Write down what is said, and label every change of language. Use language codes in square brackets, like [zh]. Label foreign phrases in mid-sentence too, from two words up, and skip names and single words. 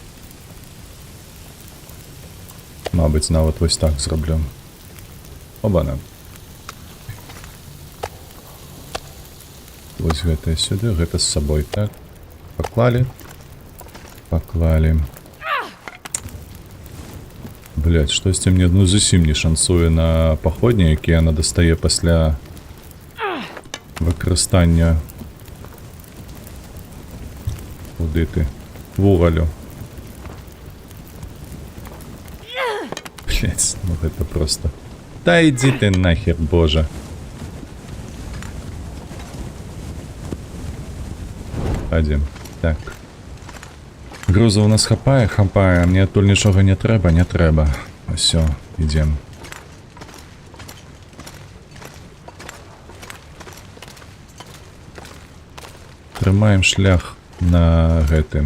[uk] Мабуть, навіть ось так зроблю. Обана. Ось гэта сюди, гэта з собою, так. Поклали. Поклали. [ru] Блять, [be] штосьці мне ну зусім не шансуе на паходні, які яна дастае пасля выкарыстання. [uk] Куди ти? [be] Вугалю. [ru] Блять, ну это просто... Да иди ты нахер, боже. Пойдем. Так. [be] Груза у нас хапае, а мне тут нічого не трэба. [ru] Все, идем. [be] Трымаем шлях на гэтым.